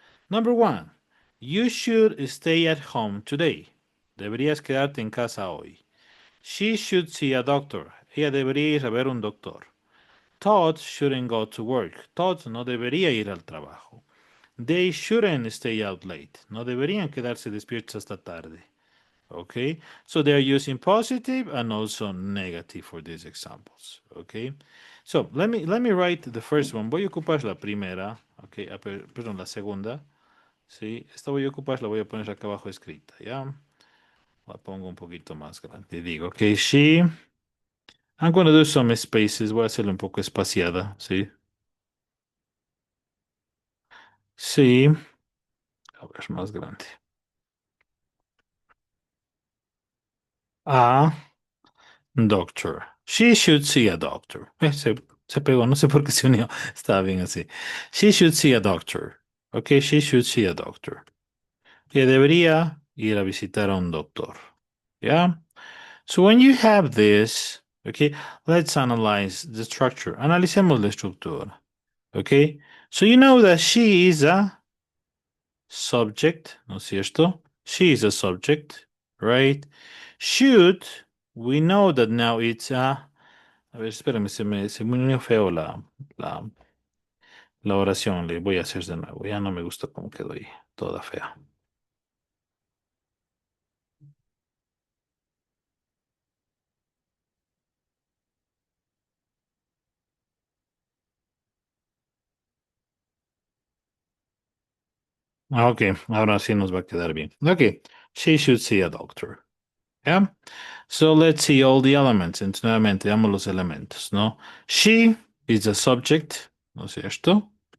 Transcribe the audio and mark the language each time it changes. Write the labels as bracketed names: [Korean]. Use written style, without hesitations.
[English] Number one, you should stay at home today. [Spanish] Deberías quedarte en casa hoy. [English] She should see a doctor. [Spanish] Ella debería ir a ver un doctor. [English] Todd shouldn't go to work. [Spanish] Todd no debería ir al trabajo. [English] They shouldn't stay out late. [Spanish] No deberían quedarse despiertos hasta tarde. [English] Okay, so they're using positive and also negative for these examples. Okay, so let me write the first one. [Spanish] Voy a ocupar la primera. Okay, perdón, la segunda. Sí, esta voy a ocupar, la voy a poner acá abajo escrita. Ya, la pongo un poquito más grande. [English] Digo, okay, I'm going to do some spaces. [Spanish] Voy a hacerlo un poco espaciada. Sí, sí. A ver, más grande. [English] A doctor. She should see a doctor. [Spanish] Se pegó, no sé por qué se unió. Estaba bien así. [English] She should see a doctor. Okay, she should see a doctor. [Spanish] Que debería ir a visitar a un doctor. Yeah? [English] So when you have this, okay, let's analyze the structure. [Spanish] Analicemos la estructura. [English] Okay? So you know that she is a subject, [Spanish] ¿no es cierto? [English] She is a subject, right? Should, we know that now it's a... [Spanish] A ver, espérame, se me unió feo la oración. Le voy a hacer de nuevo. Ya no me gusta cómo quedó ahí. Toda fea. Ok, ahora sí nos va a quedar bien. [English] Ok, she should see a doctor. Yeah? So let's see all the elements. [Spanish] Entonces, nuevamente, veamos los elementos, ¿no? [English] She is a subject, [Spanish] ¿no es cierto?